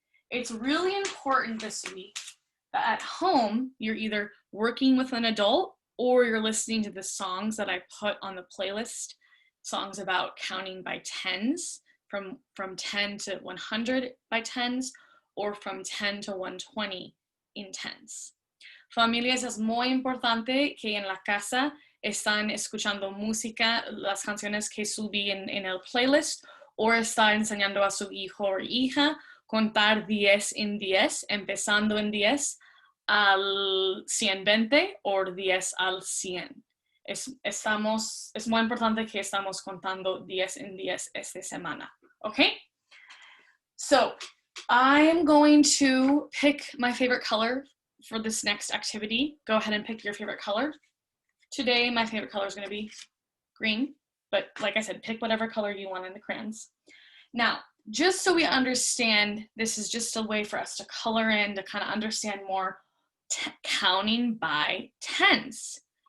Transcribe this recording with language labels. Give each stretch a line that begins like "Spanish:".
English: It's really important this week that at home, you're either working with an adult or you're listening to the songs that I put on the playlist, songs about counting by tens, from 10 to 100 by tens, or from 10 to 120 in tens.
Spanish: Familias, es muy importante que en la casa están escuchando música, las canciones que subí en el playlist, o está enseñando a su hijo o hija contar 10 en 10, empezando en 10 al 120 o 10 al 100. Es muy importante que estamos contando 10 en 10 esta semana, okay?
English: So I am going to pick my favorite color for this next activity. Go ahead and pick your favorite color. Today, my favorite color is going to be green, but like I said, pick whatever color you want in the crayons. Now, just so we understand, this is just a way for us to color in, to kind of understand more counting by tens.